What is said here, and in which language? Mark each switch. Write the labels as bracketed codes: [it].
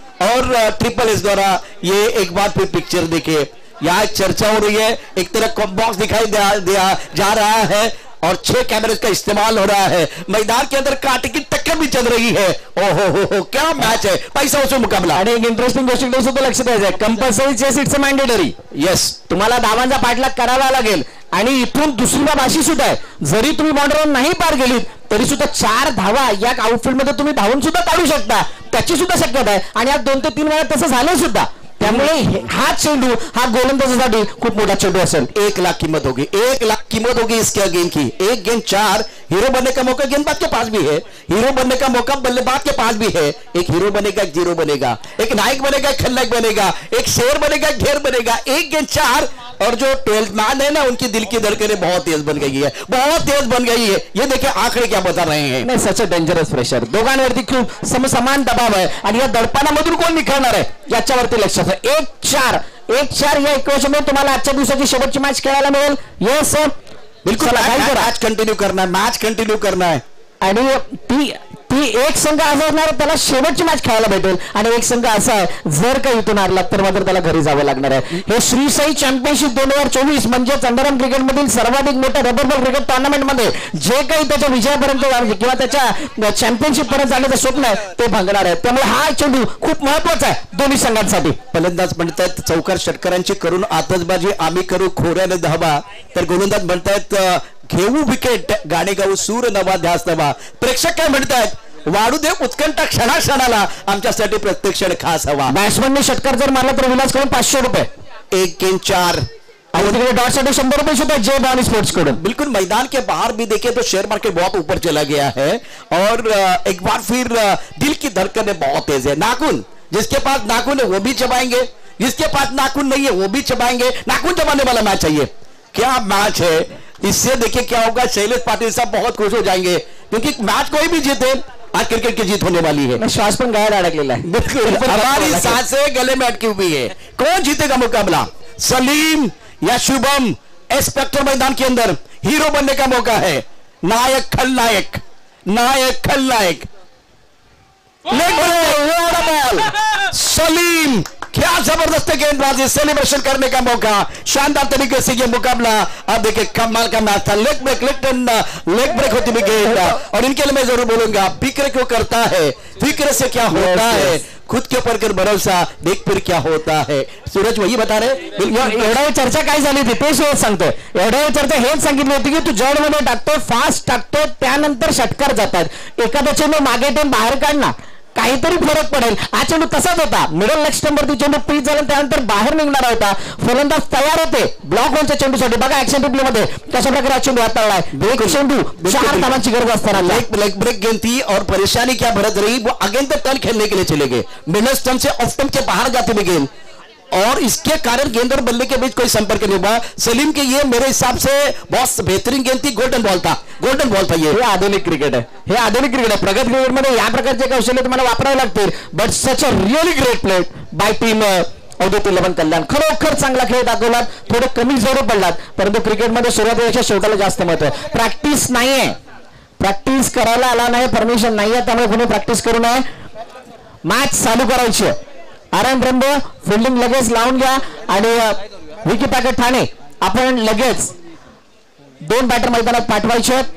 [hi] और triple S द्वारा ये एक बार फिर पिक्चर देखिए, यहाँ चर्चा हो रही है. एक तरफ बॉक्स दिखाई दिया जा रहा है और 6 कैमरे का इस्तेमाल हो रहा है. मैदान के अंदर कांटे की टक्कर भी चल रही है. ओहो, क्या मैच है, पैसा वसूल मुकाबला. [mr] आणि एक इंटरेस्टिंग गोष्ट सुद्धा लक्ष द्यायचं आहे, [en] Compulsory chase it's mandatory. Yes, [mr] तुम्हाला धावांचा पाठलाग करावा लागेल. आणि इथून दुसरी बाब अशी सुद्धा आहे, जरी तुम्ही बाउंड्रीवर नाही पार गेलीत तरी सुद्धा 4 धावा या आउटफील्ड मध्ये तुम्ही धावून सुद्धा काढू शकता, त्याची सुद्धा शक्यता आहे. आणि आज 2 ते 3 वेळा तसं झालं सुद्धा. त्यामुळे हा चेंडू हा गोलंदाजासाठी खूप मोठा चेंडू असेल. [hi] 1 लाख कीमत होगी, 1 लाख कीमत होगी इस गेंद की. 1 गेंद 4. हीरो बनने का मौका गेंदबाज के पास भी है, हीरो बनने का मौका बल्लेबाज के पास भी है. एक हीरो बनेगा, एक जीरो बनेगा, एक नायक बनेगा, एक खलनायक बनेगा, एक शेर बनेगा, एक घेर बनेगा. 1 गेंद 4. और जो 12th मैन है ना, उनकी दिल की धड़कनें बहुत तेज बन गई है, बहुत तेज बन गई है. ये देखिए आंकड़े क्या बता रहे हैं. [mr] नाही, [en] such dangerous pressure, [mr] दोघांवरती खूप समान दबाव आहे. आणि या दडपणामधून कोण निखळणार आहे याच्यावरती लक्ष आहे. 1-4 या इक्वेशन मध्ये तुम्हाला आजच्या दिवसाची शेवटची मॅच खेळायला मिळेल. [en] yes, [hi] बिल्कुल मैच कंटिन्यू करना है. [mr] आणि ती एक संघ असा असणार त्याला शेवटची मॅच खेळायला भेटेल, आणि एक संघ असा आहे जर का इथून हारला तर मात्र त्याला घरी जावं लागणार आहे. हे श्री साई चॅम्पियनशिप 2024 म्हणजे अंडरआर्म क्रिकेटमधील सर्वाधिक मोठ्या रबर बॉल क्रिकेट टुर्नामेंटमध्ये जे काही त्याच्या विजयापर्यंत किंवा त्याच्या चॅम्पियनशिप पर्यंत जाण्याचं स्वप्न आहे ते भांगणार आहे. त्यामुळे हा चेंडू खूप महत्वाचा आहे दोन्ही संघांसाठी. फलंदाज म्हणतात चौकार षटकारांची करून आतषबाजी आम्ही करू खोऱ्याने धावा, तर गोलंदाज म्हणतात घेऊ विकेट, गाणे गाऊ सूर नवा ध्यास नवा. प्रेक्षक काय म्हणतात, वाढू दे उत्कंठा क्षणाक्षणाला, आमच्यासाठी प्रत्येक क्षण खास हवा. बॅट्समनने षटकार जर मारला तर विलास कडून 500 रुपये. [hi] 1 गेंद 4. [mr] और तिकडे डॉटसाठी 100 रुपये सुद्धा जय भवानी स्पोर्ट्स कडून. [hi] बिल्कुल, मैदान के बाहर भी देखे तो शेयर मार्केट बहुत ऊपर चला गया है और एक बार फिर दिल की धड़कनें बहुत तेज है. नाखून, जिसके पास नाखून है वो भी चबाएंगे, जिसके पास नाखून नहीं है वो भी चबाएंगे. नाखून चबाने वाला मैच चाहिए. क्या मैच है, इससे देखिए क्या होगा. शैलेश पाटिल साहब बहुत खुश हो जाएंगे क्योंकि मैच कोई भी जीते आज क्रिकेट की जीत होने वाली है. [mr] श्वास पण गळ्यात अडकलेला आहे. [hi] बिल्कुल, हमारी सांसें गले में अटकी हुई है. कौन जीतेगा मुकाबला, सलीम या शुभम? स्पेक्टर मैदान के अंदर हीरो बनने का मौका है. नायक खलनायक, नायक खलनायक. बॉल सलीम, क्या जबरदस्त गेंदबाजी, सेलिब्रेशन करने का मौका. शानदार तरीके से ये मुकाबला. अब देखिए कमाल का मैच था. लेग ब्रेक होती हुई गेंद. और इनके लिए मैं जरूर बोलूंगा, फिक्र क्यों करता है, फिक्र से क्या होता है, खुद के ऊपर कर भरोसा, देख फिर क्या होता है. सूरज वही बता रहे. [mr] एवढा वेळ चर्चा काय झाली होती ते शेवट सांगतोय. एवढ्या वेळ चर्चा हेच सांगितली होती की तू जडमध्ये टाकतोय, फास्ट टाकतोय, त्यानंतर षटकार जातात. एखादा चेंडू मागे ठेवून बाहेर काढणार, काहीतरी फरक पडेल. हा चेंडू तसाच होता, मिडल लेग स्टंपवरती चेंडू पीच झाला, त्यानंतर बाहेर निघणारा होता. फलंदाज तयार होते ब्लॉक होलच्या चेंडूसाठी. बघा ऍक्शन रिप्ले मध्ये कशा प्रकारे हा चेंडू हाताळलाय. एक चेंडू 4 धावांची गरज असताना [hi] लेग ब्रेक गेंद थी और परेशानी क्या भरत रही, वो अगेन द टर्न खेलने के लिए चले गए, मिडल स्टंप से ऑफ स्टंप के बाहर जाते हुए गेंद, और इसके कारण गेंद और बल्ले के बीच कोई संपर्क नहीं हुआ. सलीम के ये मेरे हिसाब से बहुत बेहतरीन गेंद थी, गोल्डन बॉल था. ये [mr] आधुनिक क्रिकेट आहे, हे आधुनिक क्रिकेट आहे. प्रगत क्रिकेट मध्ये या प्रकारचे कौशल्य तुम्हाला वापरावे लागतील. [en] But such a really great play by team Avdhoot 11 Kalyan. [mr] खरोखर चांगला खेळ दाखवलात, थोडे कमी जोर पडलात, परंतु क्रिकेटमध्ये सुरुवातीपेक्षा शेवटाला जास्त महत्व आहे. प्रॅक्टिस नाहीये, प्रॅक्टिस करायला आला नाही, परमिशन नाहीये, त्यामुळे कोणी प्रॅक्टिस करू नये. मॅच चालू करायची आहे. आरएन रेम्बो फिल्डिंग लगेच लावून घ्या आणि विकी पॅकेट ठाणे आपण लगेच 2 बॅटर मैदानात पाठवायचे.